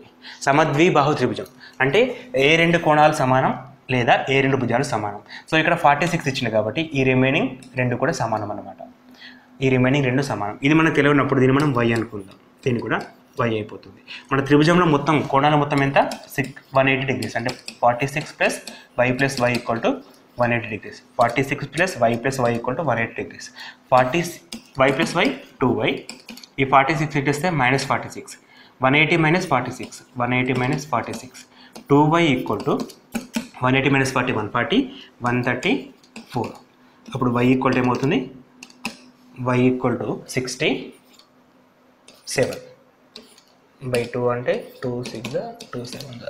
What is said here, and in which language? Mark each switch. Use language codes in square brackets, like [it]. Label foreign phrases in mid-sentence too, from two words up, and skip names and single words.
[te] సమద్విబాహు త్రిభుజం అంటే ఏ 2 కోణాలు సమానం లేదా ఏ 2 భుజాలు సమానం. సో ఇక్కడ 46 ఇచ్చింది కాబట్టి ఈ రిమైనింగ్ 2 కూడా సమానం అన్నమాట. ఈ రిమైనింగ్ 2 సమానం. ఇది మనకు తెలియనప్పుడు దీన్ని మనం y అనుకుందాం. దీన్ని కూడా y అయిపోతుంది. మన త్రిభుజంలో మొత్తం కోణాలు మొత్తం ఎంత? 180 డిగ్రీస్. అంటే 46 + y + y = 180 డిగ్రీస్. 46 + y + y = 180 డిగ్రీస్. y + y 2y. ఈ 46 ఇస్తే -46. 180 - 46, 180 - 46. 2y = 180 - 40 140, 134. అప్పుడు y = ఏమవుతుంది? y = 67/2 అంటే 2 6 2 7.